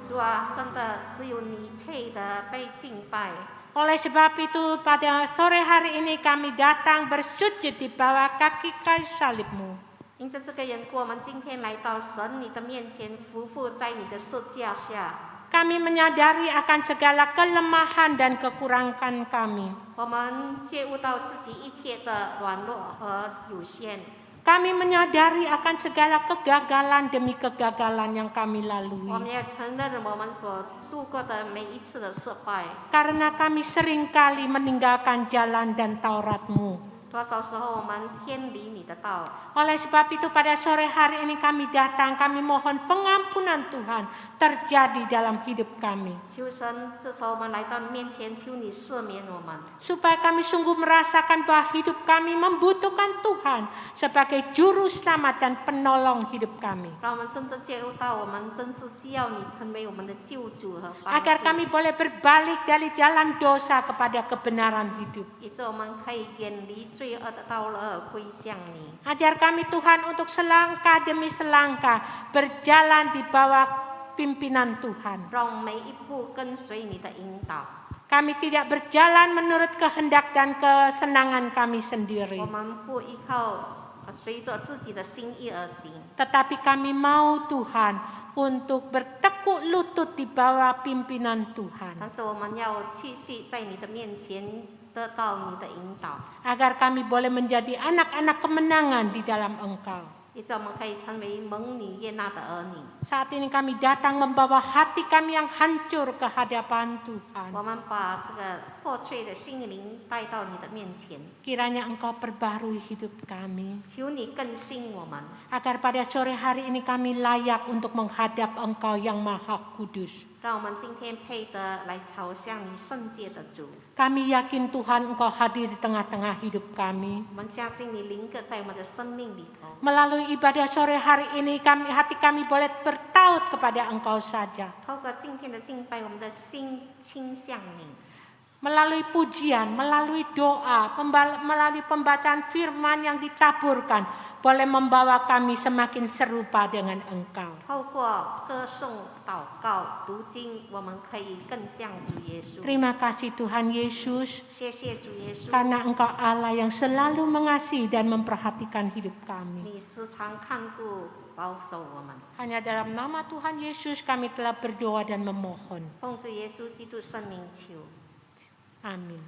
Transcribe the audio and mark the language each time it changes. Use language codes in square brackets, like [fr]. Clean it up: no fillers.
[zh] 主啊，真的只有你配得被敬拜。 [id] Oleh sebab itu pada sore hari ini kami datang bersujud di bawah kaki kayu salib-Mu. [zh] 因着这个缘故，我们今天来到神你的面前，匍匐在你的十架下。 [id] Kami menyadari akan segala kelemahan dan kekurangan kami. [zh] 我们觉悟到自己一切的软弱和有限， [id] Kami menyadari akan segala kegagalan demi kegagalan yang kami [zh] 我 [id] lalui. [zh] 们也承认我们所度过的每一次的失败。 [id] Karena kami seringkali meninggalkan jalan dan Taurat-Mu. [zh] 多少时候我们偏离你的道， [id] Oleh sebab itu pada sore hari ini kami datang, kami mohon pengampunan Tuhan terjadi dalam hidup kami. [zh] 求神，这时候我们来到你面前，求你赦免我们， [id] Supaya kami sungguh merasakan bahwa hidup kami membutuhkan Tuhan sebagai juru selamat dan penolong hidup kami. [zh] 让我们真正觉悟到我们真是需要你成为我们的救主和帮 [id] Agar [zh] 助， [id] kami boleh berbalik dari jalan dosa kepada kebenaran hidup. [zh] 以致我们可以远离罪恶的道路而归向你。 [id] Ajar kami Tuhan untuk selangkah demi selangkah berjalan di bawah pimpinan Tuhan. [zh] 让我们每一步跟随你的引导， [id] Kami tidak berjalan menurut kehendak dan kesenangan kami sendiri. [zh] 我们不依靠随着自己的心意而行， [id] Tetapi kami mau Tuhan untuk bertekuk lutut di bawah pimpinan Tuhan. [zh] 但是我们要继续在你的面前得到你的引导， [id] Agar kami boleh menjadi anak-anak kemenangan di dalam Engkau. [zh] 以致我们可以成为蒙你悦纳的儿女。 [id] Saat ini kami datang membawa hati kami yang hancur ke hadapan Tuhan. [zh] 我们把这个破碎的心灵带到你的面前， [id] Kiranya Engkau perbarui hidup kami. [zh] 求你更新我们， [id] Agar pada sore hari ini kami layak untuk menghadap Engkau yang Maha Kudus. [zh] 让我们今天配得来朝向你圣洁的主。 [id] Kami yakin Tuhan Engkau hadir di tengah-tengah hidup kami. [zh] 我们相信你临格在我们的生命里头。 [id] Melalui ibadah sore hari ini hati kami boleh bertaut kepada Engkau saja. [zh] 透过今天的敬拜，我们的心倾向你。 [id] Melalui pujian, melalui doa, melalui pembacaan firman yang ditaburkan, boleh membawa kami semakin serupa dengan Engkau. [zh] 透过歌颂、祷告、读经，我们可以更像主耶稣。 [id] Terima kasih Tuhan Yesus, [zh] 谢谢主耶稣， [id] karena Engkau Allah yang selalu mengasihi dan memperhatikan hidup kami. [zh] 你时常看顾、保守我们。 [id] Hanya dalam nama Tuhan Yesus kami telah berdoa dan memohon. [zh] 奉主耶稣基督圣名求， [id] Amin.